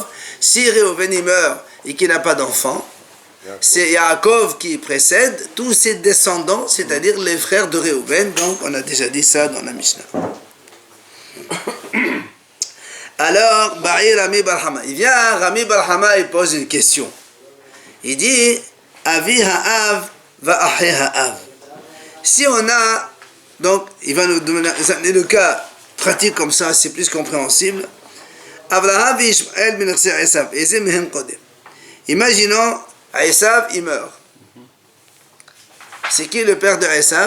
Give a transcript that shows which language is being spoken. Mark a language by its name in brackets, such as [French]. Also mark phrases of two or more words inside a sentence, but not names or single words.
[French] Si Réhouven il meurt et qu'il n'a pas d'enfant, c'est Yaakov qui précède tous ses descendants, c'est-à-dire les frères de Réhouven. Donc on a déjà dit ça dans la Mishnah. Alors, Ba'i Rami Barhama, il vient, Rami Barhama, il pose une question. Il dit, [Hebrew] אבי האב ואחי האב. [French] Si on a, donc, il va nous donner le cas pratique comme ça, c'est plus compréhensible. [Hebrew] Abraham et Ishmael ben Esav, איזה מהם קודם. [French] Imaginons, Esav, il meurt. C'est qui le père de Esav?